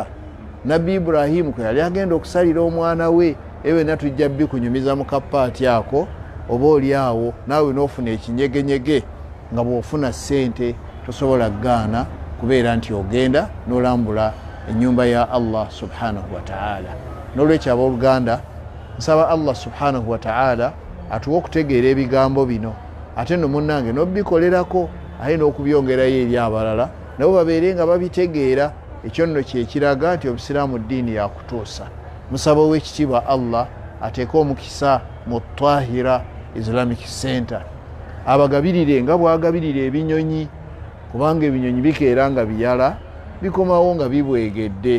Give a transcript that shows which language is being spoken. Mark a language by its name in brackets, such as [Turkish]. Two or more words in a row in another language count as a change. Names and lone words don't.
[Ganda] Nabbi Ibrahimu kwe yali agenda okusalira omwana we, ewe natujja bikunyumiza mu kapaati ako, oba oli awo naawe n'ofuna ekinyegenyege nga bw'ofuna ssente tosobola gaana kubeera nti ogenda n'olambula ennyumba ya Allah [Arabic] سبحانه وتعالى. [Ganda] N'olwekyo abooluganda, nsaba Allah [Arabic] سبحانه وتعالى [Ganda] atuwe okutegeera ebigambo bino, ate no munnange n'obikolerako aye n'okubyongerayo eri abalala nabo babeere nga babitegeera. Ekyo nno kyekiraga nti obusiraamu ddiini yakutuusa. Musaba ow'ekitiibwa Allah ateeke omukisa mu Tahira Islamic Center, abagabirire nga bwagabirira ebinyonyi, kubanga ebinyonyi bikeera nga biyala bikomawo nga bibwegedde.